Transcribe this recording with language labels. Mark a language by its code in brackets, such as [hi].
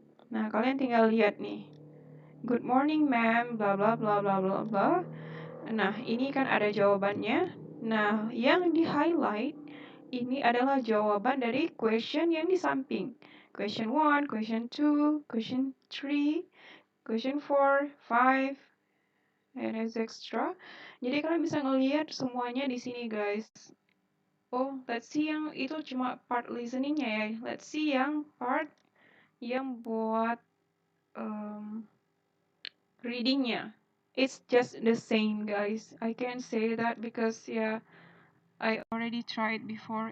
[id] Nah, kalian tinggal lihat nih. [en] Good morning ma'am, [id] bla bla bla bla bla bla. Nah, ini kan ada jawabannya. Nah, yang di-highlight ini adalah jawaban dari question yang di samping. [en] Question 1, question 2, question 3, question 4, 5, and etc. [id] Jadi kalian bisa ngelihat semuanya di sini, guys. [en] Oh, let's see [id] yang itu cuma part listeningnya ya. Let's see yang part yang buat readingnya. [en] It's just the same, guys. I can say that because I already tried before.